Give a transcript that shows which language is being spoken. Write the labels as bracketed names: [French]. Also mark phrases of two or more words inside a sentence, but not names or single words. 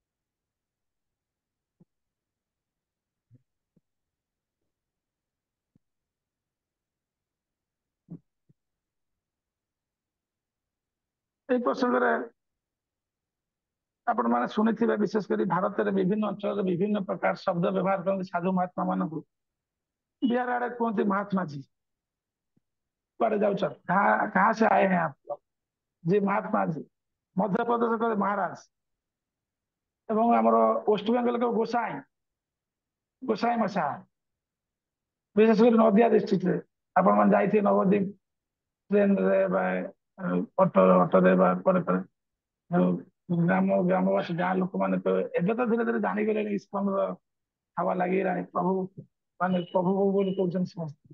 [Odia] এই ପ୍ରସଙ୍ଗରେ ଆପଣ ମାନେ ଶୁଣିଥିବେ ବିଶେଷ କରି ଭାରତରେ ବିଭିନ୍ନ ଅଞ୍ଚଳରେ ବିଭିନ୍ନ ପ୍ରକାର ଶବ୍ଦ ବ୍ୟବହାର କରନ୍ତି ସାଧୁ ମହାତ୍ମା ମାନଙ୍କୁ। ବିହାର ଆଡେ କୁହନ୍ତି ମହାତ୍ମା ଜି କୁଆଡେ ଯାଉଛ [Hindi] कहाँ से आए हैं आप लोग? जी महात्मा जी। [Odia] ମଧ୍ୟପ୍ରଦେଶ କହିଲେ ମହାରାଜ ଏବଂ ଆମର ୱେଷ୍ଟବେଙ୍ଗଲ କହିବ [Bangla] গোসাই গোসাই মশা। [Odia] ବିଶେଷ କରି ନଦିଆ ଡିଷ୍ଟ୍ରିକ୍ଟରେ ଆପଣ ମାନେ ଯାଇଥିବେ ନବଦ୍ୱୀପ ଟ୍ରେନରେ ବା ଅଟୋରେ ବା ପରେ ପରେ ଗ୍ରାମବାସୀ ଗାଁ ଲୋକମାନେ ତ ଏବେ ତ ଧୀରେ ଧୀରେ ଜାଣିଗଲେଣି ଇସ୍କନର ହାୱା ଲାଗିଗଲାଣି ପ୍ରଭୁ ମାନେ ପ୍ରଭୁ ପ୍ରଭୁ ବୋଲି କହୁଛନ୍ତି ସମସ୍ତେ।